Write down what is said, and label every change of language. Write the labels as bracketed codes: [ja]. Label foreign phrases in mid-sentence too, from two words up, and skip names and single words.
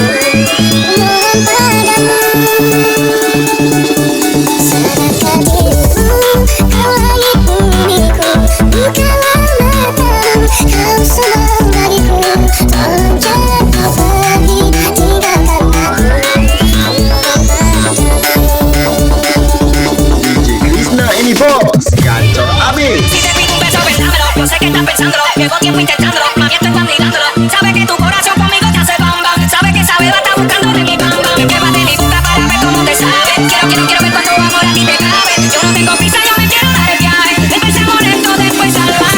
[id] Mohon padamu, serahkan dirimu, kau langit bumiku. Bukalah matamu, kau semua bagiku. Tolong jangan kau pergi, tinggalkan aku. DJ KRISNA ini bos, gacor abis. [es] Si te pido un beso, pensámelo. Yo sé que estás pensándolo. Llevo tiempo intentándolo. Mami, estoy mirándolo. Sabes que tu corazón conmigo te hace bam bam. Sabes que sabe, va a estar buscando de mi bam bam. Llévate mi boca para ver cómo te sabe. Quiero ver cuánto amor a ti te cabe. Yo no tengo prisa, yo me quiero dar el viaje. Empecemos lento, después salvaje.